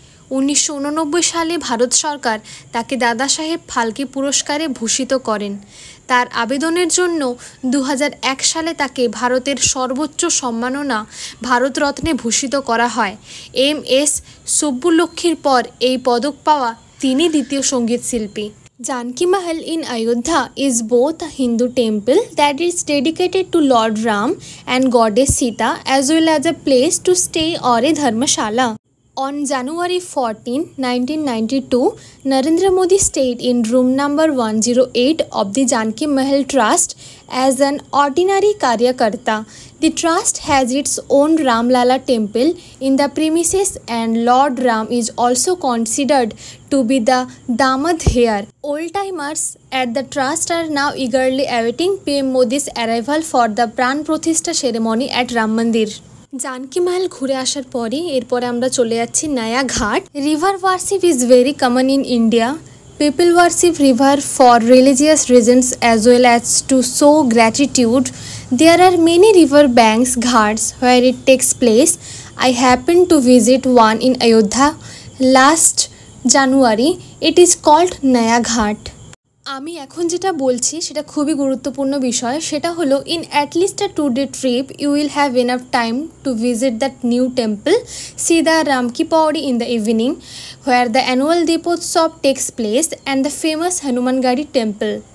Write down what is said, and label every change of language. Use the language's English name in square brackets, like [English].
[Bangla] 1989 সালে ভারত সরকার তাকে দাদাসাহেব ফালকে পুরস্কারে ভূষিত করেন। তার আবেদনের জন্য 2001 সালে তাকে ভারতের সর্বোচ্চ সম্মাননা ভারতরত্নে ভূষিত করা হয়। MS সুব্বুলক্ষ্মীর পর এই পদক পাওয়া তিনি দ্বিতীয় সঙ্গীত শিল্পী। [English] Janki Mahal in Ayodhya is both a Hindu temple that is dedicated to Lord Ram and Goddess Sita, as well as a place to stay or a dharmashala. On January 14, 1992, Narendra Modi stayed in room number 108 of the Janki Mahal Trust as an ordinary Karyakarta. The trust has its own Ramlala temple in the premises, and Lord Ram is also considered to be the Damad here. Old-timers at the trust are now eagerly awaiting PM Modi's arrival for the Pran Pratishtha ceremony at Ram Mandir. [Bangla] Janki মহল ঘুরে আসার পরে এরপরে আমরা চলে যাচ্ছি নয়া ঘাট। [English] River worship is very common in India. People worship river for religious reasons as well as to show gratitude. There are many river banks, ghats, where it takes place. I happened to visit one in Ayodhya last January it is called Naya Ghat. [Bangla] আমি এখন যেটা বলছি সেটা খুবই গুরুত্বপূর্ণ বিষয়, সেটা হলো [English] In at least a 2-day trip you will have enough time to visit that new temple, see the Ram ki Paidi in the evening where the annual Deepotsav takes place and the famous Hanumangarhi temple.